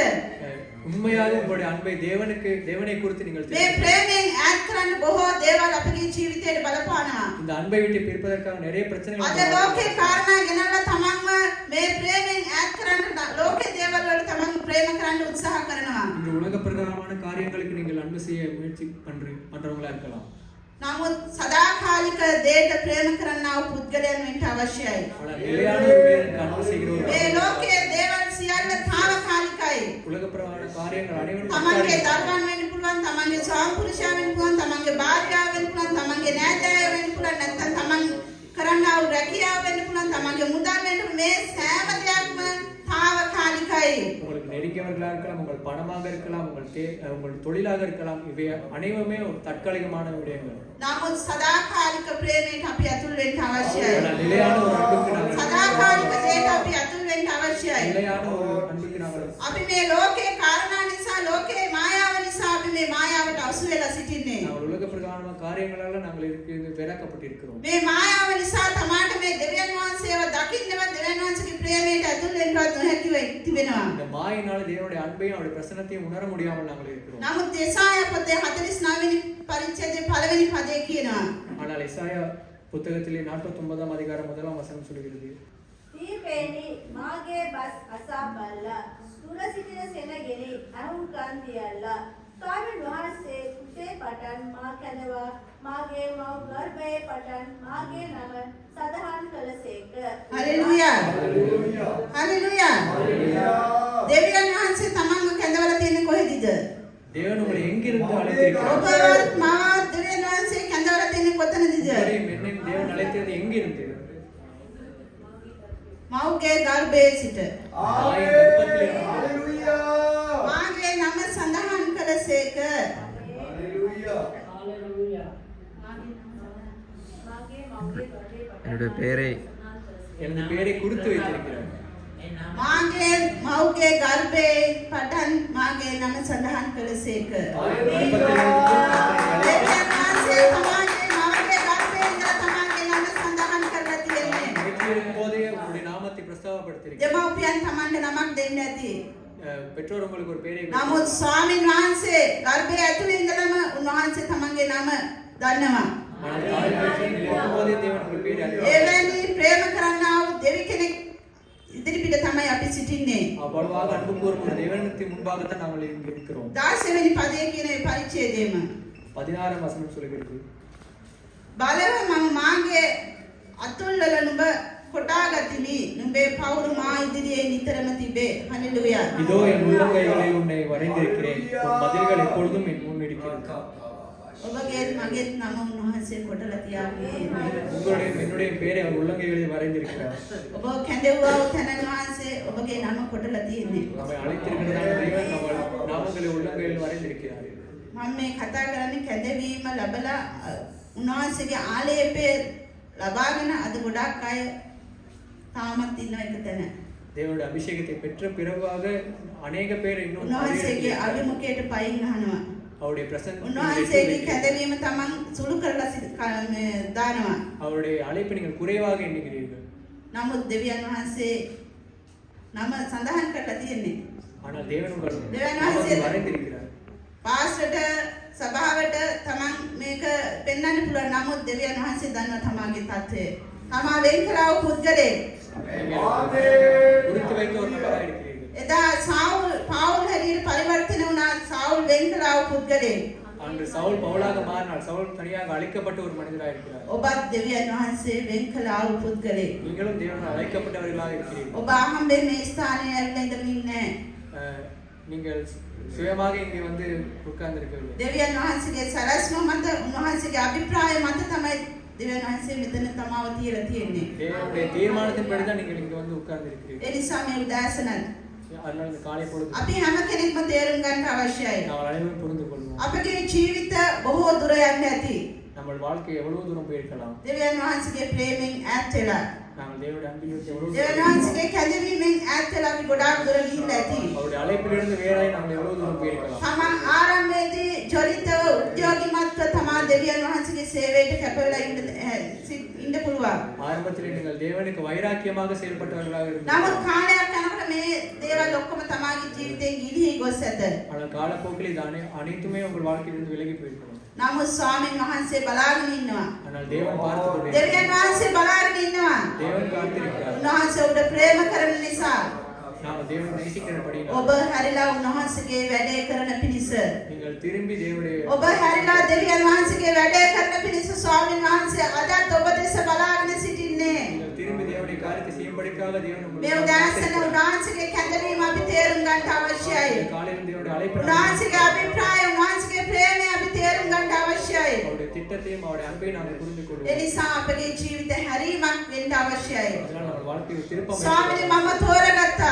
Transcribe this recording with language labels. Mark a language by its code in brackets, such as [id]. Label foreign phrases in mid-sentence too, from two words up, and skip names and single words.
[ta] உண்மையாக உங்களுடைய அன்பை தேவனை குறித்து நீங்கள் [si] මේ [ta] தெரிந்து [si] ප්‍රේමයෙන් ඈත් කරන්න බොහෝ දේවල් අපගේ ජීවිතයට බලපානවා. [ta] இந்த அன்பை விட்டு பிரிப்பதற்காக நிறைய பிரச்சனைகள் [si] අද [ta] நமக்கு [si] ලෝකේ [ta] வருகிறது. [si] කාරණා ගෙනල්ලා තමන්ම මේ ප්‍රේමයෙන් ඈත් කරන්න ලෝකේ දේවල් වලට තමන් ප්‍රේම කරන්න උත්සාහ කරනවා. [ta] இந்த உலக பிரகாரமான காரியங்களுக்கு நீங்கள் அன்பு செய்ய முயற்சி பண்றவங்களா இருக்கலாம். [si] නමුත් සදාකාලික දේට ප්‍රේම කරන්නා වූ පුද්ගලයන් වෙන්න අවශ්‍යයි. [ta] ஆனால் நிலையான ஒரு தேவனுக்கு அன்பு செய்கிறவர் [si] මේ ලෝකයේ දේවල් සියල්ල తాවකාලිකයි. [ta] உலக பிரகாரமான காரியங்கள் அனைவரும் [si] තමන්ගේ [ta] தற்காலிகம். [si] දරුවන් වෙන්න පුළුවන්, තමන්ගේ ස්වාමිපුරුෂයා වෙන්න පුළුවන්, තමන්ගේ භාර්යාව වෙන්න පුළුවන්, තමන්ගේ නෑදෑයෝ වෙන්න පුළුවන්, නැත්නම් තමන් කරන්නා වූ රැකියාව වෙන්න පුළුවන්, තමන්ගේ මුදල් වෙන්න පුළුවන්. මේ සෑම දෙයක්ම తాවකාලිකයි. [ta] உங்களுக்கு நெருங்கியவர்களாக இருக்கலாம், உங்கள் பணமாக இருக்கலாம், உங்கள் தொழிலாக இருக்கலாம், இவை அனைவருமே ஒரு தற்காலிகமான விடயங்கள். [si] නමුත් සදාකාලික ප්‍රේමයට අපි ඇතුල් වෙන්න අවශ්‍යයි. [ta] ஆனால் நிலையான ஒரு அன்புக்கு நாங்கள் [si] සදාකාලික දේට අපි ඇතුල් වෙන්න අවශ්‍යයි. [ta] நிலையான ஒரு அன்புக்கு நாங்கள் [si] අපි මේ ලෝකේ කාරණා නිසා, ලෝකේ මායාව නිසා අපි මේ මායාවට අසු වෙලා සිටින්නේ. [ta] நாங்கள் உலக பிரகாரமான காரியங்களால நாங்கள் வேறாக்கப்பட்டிருக்கிறோம். [si] මේ මායාව නිසා තමාට මේ දෙවියන් වහන්සේව දකින්නවත් දෙවියන් වහන්සේගේ ප්‍රේමයට ඇතුල් වෙන්නවත් නොහැකිව තිබෙනවා. [ta] இந்த மாயினால தேவனுடைய அன்பையும் அவருடைய பிரசன்னத்தையும் உணர முடியாமல் நாங்கள் இருக்கிறோம். [si] නමුත් යெசாයා පොතේ 49 වෙනි පරිච්ඡේදයේ පළවෙනි පදේ කියනවා. [ta] ஆனால் எசாயா புத்தகத்திலே 49ஆம் அதிகாரம் 1ஆம் வசனம் சொல்கிறது. [si] දීපේනි මාගේ බස් අසා බල්ලා දුර සිටින සෙනගෙනි අහුම්කන් දියල්ලා ස්වාමීන් වහන්සේ කුසේ පටන් මා කැඳවා මාගේ මව් ගර්භයේ පටන් මාගේ නම සදහන් කළසේක. හලෙලූයා. හලෙලූයා. දෙවියන් වහන්සේ තමන්ව කැඳවලා තියෙන්නේ කොහෙදද? [ta] தேவன் உங்களை எங்கிருந்து அழைத்திருக்கிறார்? [si] ඔබවත් මාවත් දෙවියන් වහන්සේ කැඳවලා තියෙන්නේ කොතනදද? [ta] உங்களையும் என்னையும் தேவன் அழைத்தது எங்கிருந்து? [si] මව්ගේ ගර්භයේ සිට. [ta] தாயின் கர்ப்பத்திலிருந்து. [si] මාගේ නම සඳහන් කළසේක. [ta] என்னுடைய பெயரை எனது பெயரை கொடுத்து வைத்திருக்கிறார். [si] මාගේ මව්ගේ ගර්භයේ පටන් මාගේ නම සඳහන් කළසේක. දෙවියන් වහන්සේ තමාගේ මවගේ ගර්භයේ ඉඳලා තමාගේ නම සඳහන් කරලා තියෙන්නේ. [ta] போதே உங்களுடைய நாமத்தை பிரஸ்தாபப்படுத்தியிருக்கிறார். [si] දෙමව්පියන් තමන්ට නමක් දෙන්නේ නැති. [ta] பெற்றோர் உங்களுக்கு ஒரு பெயரை [si] නමුත් ස්වාමීන් වහන්සේ ගර්භයේ ඇතුළේ ඉඳලම උන්වහන්සේ තමන්ගේ නම දන්නවා. [ta] போதே தேவன் உங்களுக்கு பெயரை அறிவார். [si] එවැනි ප්‍රේම කරන්නා වූ දෙවි කෙනෙක් ඉදිරිපිට තමයි අපි සිටින්නේ. [ta] அவ்வளவாக அன்பு கூறும் ஒரு தேவனுக்கு முன்பாகத்தான் நாங்கள் இங்கு இருக்கிறோம். [si] 16 වෙනි පදයේ කියන මේ පරිච්ඡේදයේම [ta] 16 வசனம் சொல்கிறது. [si] බලව මම මාගේ අතුල්වල නුඹ කොටා ගතිමි. නුඹේ පවුරු මා ඉදිරියේ නිතරම තිබේ. හalleluya. [ta] இதோ என் உள்ளங்கைகளில் உன்னை வரைந்திருக்கிறேன். உன் மதில்கள் எப்பொழுதும் என் முன் இருக்கிறது. [si] ඔබගේ මගේ නම උන්වහන්සේ කොටලා තියාගෙන [ta] உங்களுடைய என்னுடைய பெயரை அவர் உள்ளங்கைகளில் வரைந்திருக்கிறார். [si] ඔබ කැඳෙව්වා වූ තැන වහන්සේ ඔබගේ නම කොටලා තියෙන්නේ. [ta] நம்மை அழைத்திருக்கிறதான தேவன் நம்ம நாமங்களை உள்ளங்கையில் வரைந்திருக்கிறார். [si] මම මේ කතා කරන්නේ කැඳවීම ලැබලා උන්වහන්සේගේ ආලේපය ලබාගෙන අද ගොඩක් අය තාමත් ඉන්න එක තැන. [ta] தேவனுடைய அபிஷேகத்தை பெற்ற பிறகாக அநேக பேர் இன்னும் [si] උන්වහන්සේගේ අභිමුඛයට පයින් අහනවා. [ta] அவருடைய பிரசன்ன [si] උන්වහන්සේගේ කැඳවීම තමන් සුළු කරලා දානවා. [ta] அவருடைய அழைப்பை நீங்கள் குறைவாக எண்ணுகிறீர்கள். [si] නමුත් දෙවියන් වහන්සේ නම සඳහන් කරලා තියෙන්නේ. [ta] ஆனால் தேவன் உங்கள் தேவன் நாமத்தை ஆசீர்வாதம். வரைந்திருக்கிறார். [si] පාස්ටර්ට සභාවට තමන් මේක පෙන්වන්න පුළුවන්. නමුත් දෙවියන් වහන්සේ දන්නවා තමාගේ තත්ත්වය. තමා වෙන් කළා වූ පුද්ගලයෙක්. குறித்து வைத்த ஒரு நபராக இருக்கிறீர்கள். එදා පාවුල් හැටියට පරිවර්තන වුණා. සාවුල් වෙන් කළා වූ පුද්ගලයෙක්. [ta] அன்று சவுல் பவுலாக மாறினார். சவுல் தனியாக அழைக்கப்பட்ட ஒரு மனிதராக இருக்கிறார். [si] ඔබත් දෙවියන් වහන්සේ වෙන් කළා වූ පුද්ගලයෙක්. [ta] நீங்களும் தேவனால் அழைக்கப்பட்டவர்களாக இருக்கிறீர்கள். [si] ඔබ අහම්බෙන් මේ ස්ථානයේ ඇවිල්ලා ඉඳමින්නේ [ta] நீங்கள் சுயமாக இங்கே வந்து உட்கார்ந்திருக்கவில்லை. [si] දෙවියන් වහන්සේගේ සරස්ම මත උන්වහන්සේගේ අභිප්‍රාය මත තමයි දෙවියන් වහන්සේ මෙතන තමාව තියලා තියෙන්නේ. [ta] தேவனுடைய தீர்மானத்தின்படி தான் நீங்கள் இங்கே வந்து உட்கார்ந்திருக்கிறீர்கள். [si] ඒ නිසා මේ උදාසන [ta] அதனால இந்த காலை பொழுது [si] අපි හැම කෙනෙක්ම තේරුම් ගන්න අවශ්‍යයි. [ta] நாம் அனைவரும் புரிந்து கொள்வோம். [si] අපගේ ජීවිත බොහෝ දුර යන්න ඇති. [ta] நம்ம வாழ்க்கை எவ்வளவு தூரம் போயிருக்கலாம். [si] දෙවියන් වහන්සේගේ ප්‍රේමයෙන් ඈත් වෙලා. [ta] நாங்கள் தேவனுடைய அன்பில் இருந்து எவ்வளவு [si] දෙවියන් වහන්සේගේ කැඳවීමෙන් ඈත් වෙලා අපි ගොඩාක් දුර ගිහිල්ලා ඇති. [ta] அவருடைய அழைப்பிலிருந்து வேறாய் நாங்கள் எவ்வளவு தூரம் போயிருக்கலாம். [si] තමන් ආරම්භයේදී ජොලිතව උද්‍යෝගිමත්ව තමා දෙවියන් වහන්සේගේ සේවයට කැපවෙලා ඉන්න පුළුවන්. [ta] ஆரம்பத்தில் நீங்கள் தேவனுக்கு வைராக்கியமாக செயல்பட்டவர்களாக இருந்தால் [si] නමුත් කාලයක් යනකොට මේ දේවල් ඔක්කොම තමාගේ ජීවිතයෙන් ගිලිහි ගොස් ඇත. [ta] ஆனால் காலப்போக்கில் இது அனைத்துமே உங்கள் வாழ்க்கையிலிருந்து விலகி போயிருக்கலாம். [si] නමුත් ස්වාමීන් වහන්සේ බලාගෙන ඉන්නවා. [ta] ஆனால் தேவன் பார்த்து கொண்டிருக்கிறார். [si] දෙවියන් වහන්සේ බලාගෙන ඉන්නවා. [ta] தேவன் காத்திருக்கிறார். [si] උන්වහන්සේ ඔබට ප්‍රේම කරන නිසා [ta] நாம் தேவனை நேசிக்கிறபடி [si] ඔබ හැරිලා උන්වහන්සේගේ වැඩේ කරන පිණිස [ta] நீங்கள் திரும்பி தேவனுடைய [si] ඔබ හැරිලා දෙවියන් වහන්සේගේ වැඩේ කරන පිණිස ස්වාමීන් වහන්සේ අදත් ඔබ දෙස බලාගෙන සිටින්නේ. [ta] நீங்கள் திரும்பி தேவனுடைய காரியத்தை செய்யும்படிக்காக தேவன் [si] මේ උදාසන උන්වහන්සේගේ කැඳවීම අපි තේරුම් ගන්න අවශ්‍යයි. [ta] காலையில் தேவனுடைய அழைப்பு [si] උන්වහන්සේගේ අභිප්‍රාය උන්වහන්සේගේ ප්‍රේමය අපි තේරුම් ගන්න අවශ්‍යයි. [ta] அவருடைய திட்டத்தையும் அவருடைய அன்பையும் நாங்கள் புரிந்து [si] ඒ [ta] கொள்வோம். [si] නිසා අපගේ ජීවිත හැරීමක් වෙන්න අවශ්‍යයි. [ta] அதனால் நம்ம வாழ்க்கையை திருப்பம் [si] ස්වාමීනි මම තෝරගත්තා.